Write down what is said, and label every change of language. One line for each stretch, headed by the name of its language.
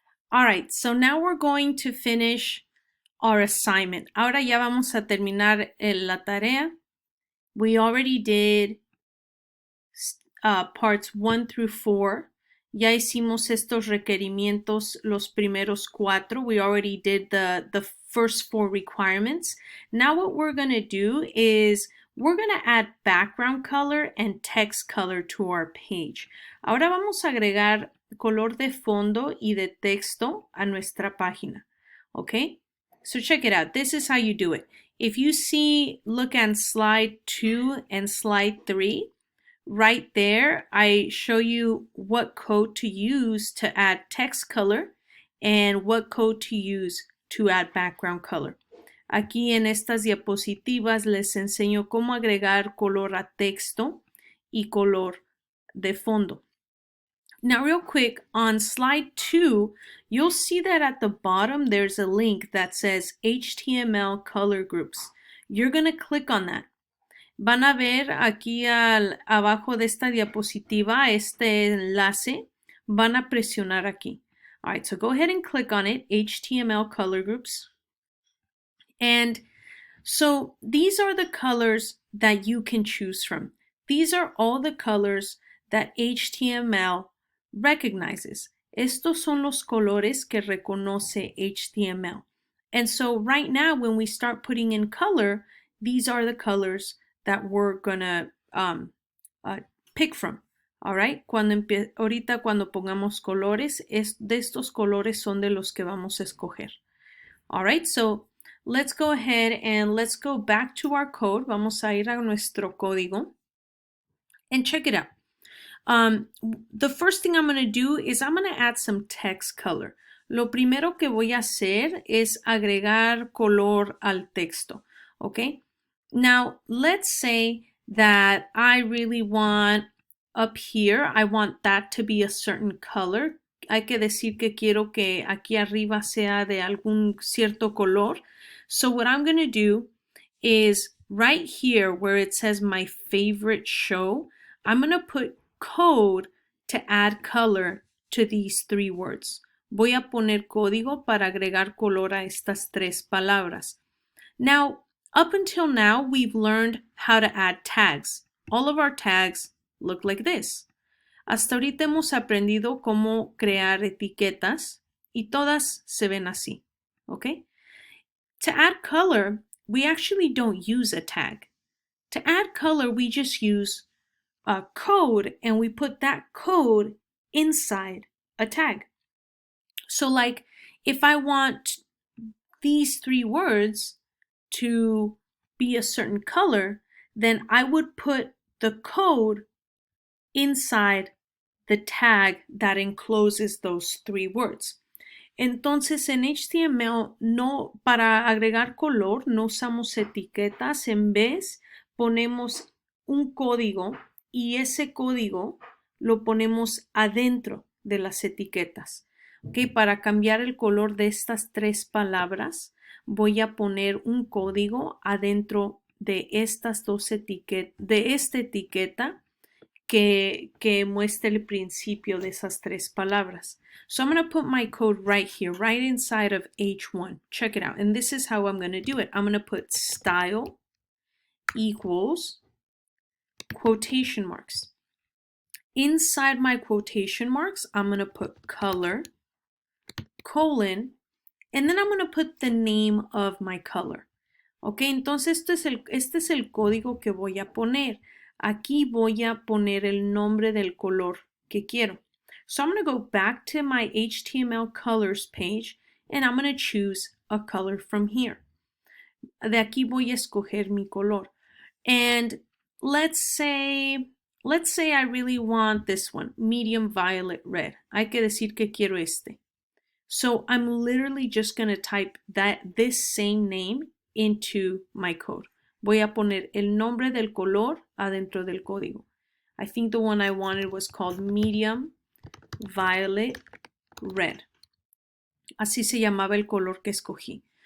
English: All right, so now we're going to finish our assignment.
Spanish: Ahora ya vamos a terminar la tarea.
English: We already did parts 1 through 4.
Spanish: Ya hicimos estos requerimientos, los primeros 4.
English: We already did the first 4 requirements. Now what we're going to do is we're going to add background color and text color to our page.
Spanish: Ahora vamos a agregar color de fondo y de texto a nuestra página.
English: Okay? So check it out. This is how you do it. If you look at slide 2 and slide 3, right there, I show you what code to use to add text color and what code to use to add background color.
Spanish: Aquí en estas diapositivas les enseño cómo agregar color a texto y color de fondo.
English: Now, real quick, on slide 2, you'll see that at the bottom there's a link that says HTML color groups. You're going to click on that.
Spanish: Van a ver aquí abajo de esta diapositiva este enlace. Van a presionar aquí.
English: All right, so go ahead and click on it, HTML color groups. And so these are the colors that you can choose from. These are all the colors that HTML recognizes.
Spanish: Estos son los colores que reconoce HTML.
English: And so right now, when we start putting in color, these are the colors that we're gonna pick from.
Spanish: All right, ahorita cuando pongamos colores, de estos colores son de los que vamos a escoger.
English: All right, so let's go ahead and let's go back to our code.
Spanish: Vamos a ir a nuestro código
English: and check it out. The first thing I'm going to do is I'm going to add some text color.
Spanish: Lo primero que voy a hacer es agregar color al texto.
English: Okay. Now, let's say that I really want up here, I want that to be a certain color.
Spanish: Hay que decir que quiero que aquí arriba sea de algún cierto color.
English: So what I'm going to do is right here where it says my favorite show, I'm going to put code to add color to these 3 words.
Spanish: Voy a poner código para agregar color a estas 3 palabras.
English: Now, up until now, we've learned how to add tags. All of our tags look like this.
Spanish: Hasta ahorita hemos aprendido cómo crear etiquetas y todas se ven así.
English: Okay? To add color, we actually don't use a tag. To add color, we just use a code and we put that code inside a tag. So like if I want these 3 words to be a certain color, then I would put the code inside the tag that encloses those 3 words.
Spanish: Entonces en HTML no, para agregar color no usamos etiquetas, en vez ponemos un código y ese código lo ponemos adentro de las etiquetas. Okay, para cambiar el color de estas 3 palabras, voy a poner un código adentro de estas 2 etiquetas, de esta etiqueta que muestra el principio de esas 3 palabras.
English: So I'm going to put my code right here, right inside of H1. Check it out. And this is how I'm going to do it. I'm going to put style equals quotation marks. Inside my quotation marks, I'm going to put color, colon, and then I'm going to put the name of my color.
Spanish: Ok, entonces este es el código que voy a poner. Aquí voy a poner el nombre del color que quiero.
English: So I'm going to go back to my HTML colors page and I'm going to choose a color from here.
Spanish: De aquí voy a escoger mi color.
English: And let's say I really want this one, medium violet red.
Spanish: Hay que decir que quiero este.
English: So I'm literally just going to type this same name into my code.
Spanish: Voy a poner el nombre del color adentro del código.
English: I think the one I wanted was called medium violet red.
Spanish: Así se llamaba el color que escogí.